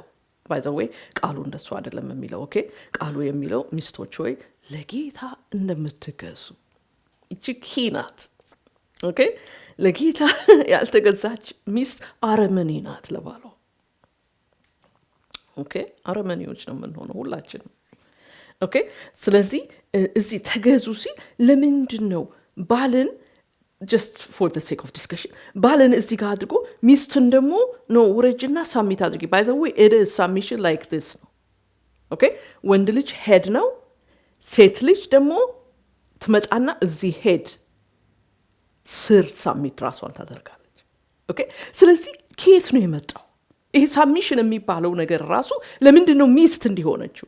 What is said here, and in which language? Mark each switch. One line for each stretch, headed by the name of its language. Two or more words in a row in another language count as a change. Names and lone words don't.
English: By the way
Amharic: ቃሉ እንደሱ አይደለም የሚለው። ኦኬ። ቃሉ የሚለው ሚስቶች ሆይ ለጌታ እንደምትገዙ እቺ ኪናት። ኦኬ። ለጌታ ያልተገዛች ሚስት አረመኔ ናት ለባሏ። ኦኬ። አረመኔዎች ነው የምንሆነው ሁላችንም። ኦኬ። ስለዚህ እዚህ ተገዙ ሲል ለምንድን ነው ባልን
English: just for the sake of discussion
Amharic: ባልን እዚህ ጋር አድርጎ ሚስትን ደግሞ ነው ውረጅና ሳሚት አድርጊ?
English: by the way it is submission like this
Amharic: ነው። ኦኬ። ወንድ ልጅ ሄድ ነው፣ ሴት ልጅ ደግሞ ትመጣና እዚህ ሄድ ስር ሳሚት ራሷን ታደርጋለች። ኦኬ። ስለዚህ ከየት ነው የመጣው ይሄ ሳሚሽን የሚባለው ነገር? ራሱ ለምንድን ነው ሚስት እንዲሆነችው?